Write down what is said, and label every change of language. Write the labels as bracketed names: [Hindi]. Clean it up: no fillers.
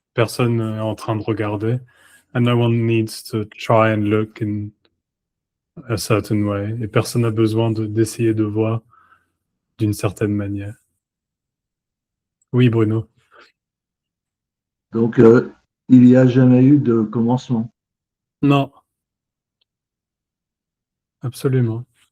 [French] Personne n'est en train de regarder. [English] And no one needs to try and look in a certain way. [French] Et personne n'a besoin d'essayer de voir d'une certaine manière. Oui, Bruno. donc il n'y a jamais eu de commencement. Non. Absolument.